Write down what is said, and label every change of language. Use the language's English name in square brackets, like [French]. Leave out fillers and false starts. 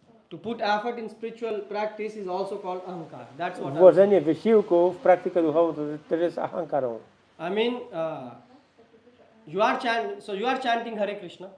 [English] To put effort in spiritual practice is also called ahankar. That's what [Polish] Włożenie wysiłku w praktykę duchową to też jest ahankarą. [English] I mean. You are chanting Hare Krishna,